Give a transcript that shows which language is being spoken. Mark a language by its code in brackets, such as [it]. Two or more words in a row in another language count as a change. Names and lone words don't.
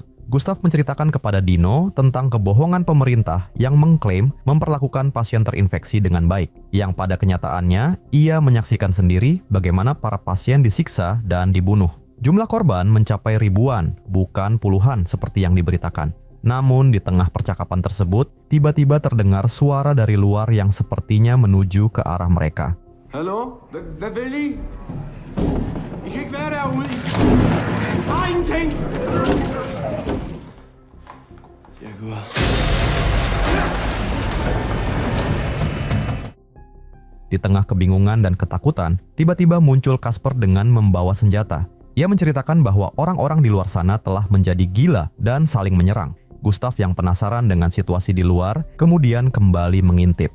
[id] Gustav menceritakan kepada Dino tentang kebohongan pemerintah yang mengklaim memperlakukan pasien terinfeksi dengan baik, yang pada kenyataannya ia menyaksikan sendiri bagaimana para pasien disiksa dan dibunuh. Jumlah korban mencapai ribuan, bukan puluhan seperti yang diberitakan. Namun di tengah percakapan tersebut, tiba-tiba terdengar suara dari luar yang sepertinya menuju ke arah mereka. [da] Hallo? Hvad vil I? I kan ikke være derude. I har ingenting. Jeg går. [id] Di tengah kebingungan dan ketakutan, tiba-tiba muncul Casper dengan membawa senjata. Ia menceritakan bahwa orang-orang di luar sana telah menjadi gila dan saling menyerang. Gustav yang penasaran dengan situasi di luar, kemudian kembali mengintip.